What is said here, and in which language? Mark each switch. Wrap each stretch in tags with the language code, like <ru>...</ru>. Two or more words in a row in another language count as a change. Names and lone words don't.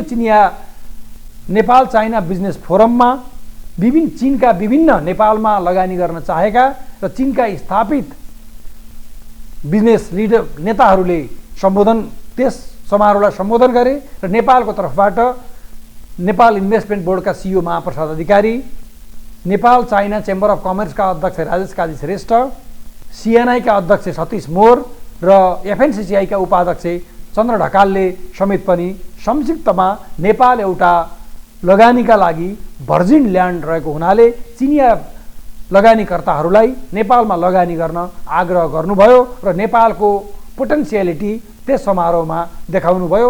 <ne>चिनिया नेपाल चाइना बिजनेस फोरममा चीनका विभिन्न नेपालमा लगानी गर्न चाहेका र चीनका स्थापित</ne> <en>business leader</en> <ne>नेताहरूले त्यस समारोहलाई सम्बोधन गरे र नेपालको तर्फबाट नेपाल इन्भेस्टमेन्ट बोर्डका CEO महाप्रसाद अधिकारी, नेपाल चाइना चेम्बर अफ कमर्सका अध्यक्ष राजेश काजी श्रेष्ठ, CNI का अध्यक्ष सतीश मोर र FNCCI का उपाध्यक्ष चन्द्र ढकालले समेत पनि संक्षिप्तमा नेपाल एउटा लगानीका लागि</ne> <en>virgin land</en> <ne>रहेको हुनाले चिनिया लगानीकर्ताहरूलाई नेपालमा लगानी गर्न आग्रह गर्नुभयो र नेपालको पोटेन्सियलिटी त्यस समारोहमा देखाउनुभयो।</ne>